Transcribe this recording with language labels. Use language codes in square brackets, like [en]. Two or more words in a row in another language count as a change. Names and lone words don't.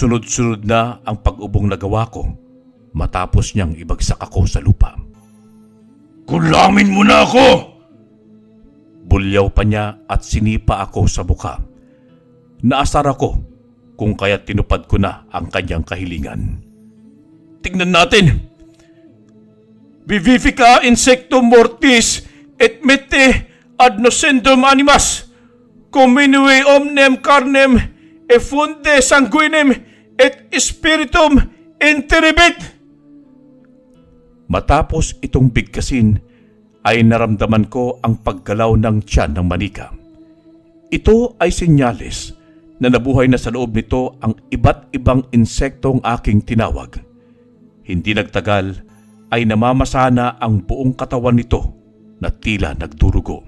[tl] Sunod-sunod na ang pag-ubong na gawa ko matapos niyang ibagsak ako sa lupa. Kulamin mo na ako! Bulyaw pa niya at sinipa ako sa mukha. Naasar ako kung kaya't tinupad ko na ang kanyang kahilingan. Tingnan natin. [la] Vivifica insectum mortis et mete ad nocendum animas, comminue omnem carnem effunde sanguinem et spiritum interibit. [tl] Matapos itong bigkasin, ay naramdaman ko ang paggalaw ng tiyan ng manika. Ito ay senyales na nabuhay na sa loob nito ang iba't ibang insektong aking tinawag. Hindi nagtagal ay namamasana ang buong katawan nito na tila nagdurugo.